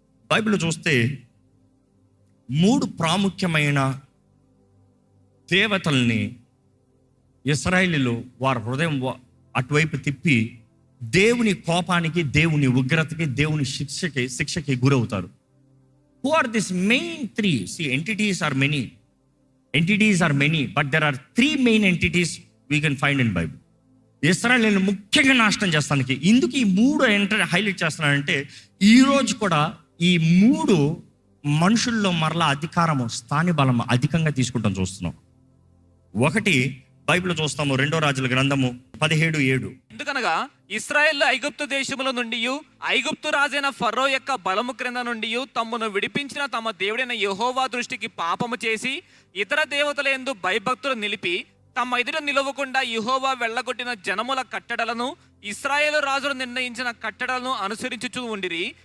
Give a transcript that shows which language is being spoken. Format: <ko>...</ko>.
<te>బైబిల్లో చూస్తే 3 ప్రాముఖ్యమైన దేవతల్ని ఇశ్రాయేలీలు వారి హృదయం అటువైపు తిప్పి దేవుని కోపానికి, దేవుని ఉగ్రతకి, దేవుని శిక్షకి గురవుతారు.</te> <en>Who are these main 3? See, entities are many, but there are 3 main entities we can find in Bible.</en> <te>ఇశ్రాయేలుని ముఖ్యంగా నాశనం చేస్తానికి. ఇందుకు ఈ 3 హైలైట్ చేస్తున్నానంటే, ఈరోజు కూడా ఈ 3 మనుషుల్లో మరలా అధికారము, స్థాని బలము అధికంగా తీసుకుంటాం చూస్తున్నాం. ఒకటి బైబిల్ చూస్తాము, 2 రాజుల గ్రంథము 17:7. ఎందుకనగా ఇశ్రాయేలు ఐగుప్తు దేశముల నుండి ఐగుప్తు రాజైన ఫరో యొక్క బలము క్రింద నుండి తమ్మును విడిపించిన తమ దేవుడైన యెహోవా దృష్టికి పాపము చేసి ఇతర దేవతల యందు భయభక్తులు నిలిపి తమ ఎదుట నిలవకుండా యెహోవా వెళ్ళగొట్టిన జనముల కట్టడలను ఇశ్రాయేలు రాజులు నిర్ణయించిన కట్టడలను అనుసరించుచూ ఉండిరి.</te>